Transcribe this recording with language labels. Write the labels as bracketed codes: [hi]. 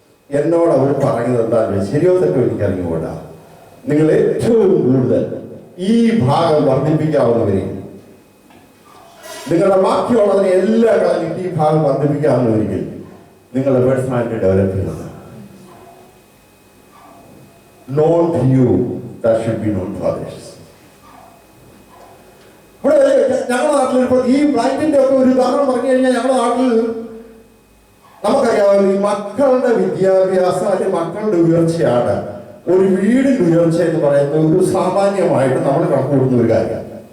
[ml] എന്നോട് അവർ പറയുന്നത് എന്താണെന്ന് ശരിയോ തെറ്റോ എനിക്ക് അറിഞ്ഞുകൂടാ. നിങ്ങൾ ഏറ്റവും കൂടുതൽ ഈ ഭാഗം വർദ്ധിപ്പിക്കാവുന്നവരെയും നിങ്ങളുടെ ബാക്കിയുള്ളതിനെ എല്ലാ കളഞ്ഞിട്ട് ഈ ഭാഗം വർദ്ധിപ്പിക്കാവുന്നവരെങ്കിൽ നിങ്ങളുടെ പേഴ്സണാലിറ്റി ഡെവലപ്പ് ചെയ്യുന്നത്. [en] Known to you, that should be known to others. [ml] ഇവിടെ ഞങ്ങളുടെ നാട്ടിൽ ഇപ്പോൾ ഈ ബ്ലൈൻഡിന്റെ ഒക്കെ ഒരു ഉദാഹരണം പറഞ്ഞു കഴിഞ്ഞാൽ, ഞങ്ങളുടെ നാട്ടിൽ നമുക്കറിയാമല്ലോ ഈ മക്കളുടെ വിദ്യാഭ്യാസം അല്ലെങ്കിൽ മക്കളുടെ ഉയർച്ചയാണ് ഒരു വീടിന്റെ ഉയർച്ച എന്ന് പറയുന്നത് ഒരു സാമാന്യമായിട്ട് നമ്മൾ കണക്ക് കൊടുക്കുന്ന ഒരു കാര്യമാണ്.